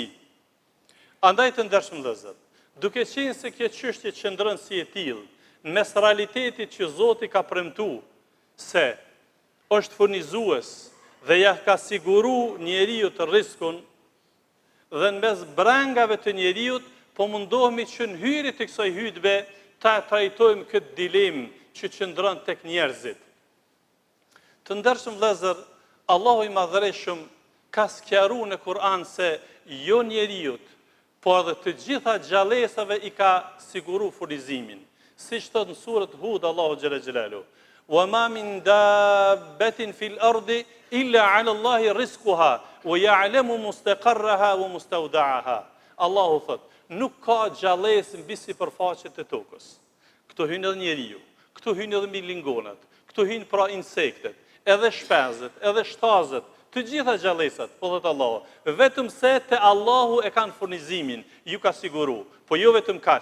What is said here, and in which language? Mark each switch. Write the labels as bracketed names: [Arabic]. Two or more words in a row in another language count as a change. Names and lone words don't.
[Albanian] Andaj të ndershëm vëllezër, duke qenë se kjo çështje qëndron si e tillë, mes realitetit që Zoti ka premtuar se është furnizues dhe ja ka siguru njeriu të rrezikun, dhe në mes brengave të njeriut, po mundohemi që në hyrje të kësaj hutbe ta trajtojmë këtë dilemë që qëndron tek njerëzit. Të ndershëm vëllezër, Allahu I madhërisht ka sqaruar në Kur'an se jo njeriut, por edhe të gjitha gjallësave I ka siguru furnizimin. Siç thot në surën Hud Allahu [Arabic] جل جلاله: "وما من دابة في الأرض إلا على الله رزقها ويعلم مستقرها ومستودعها." [Albanian] Allahu thot, nuk ka gjallësë mbi sipërfaqen e tokës. Këtu hyn edhe njeriu, këtu hyn edhe milingonat, këtu hyn pra insektet, edhe shpenzet, edhe shtazet, të gjitha gjallësat, po thot Allahu, vetëm se te Allahu e kanë furnizimin, ju ka siguru, po jo vetëm kaq.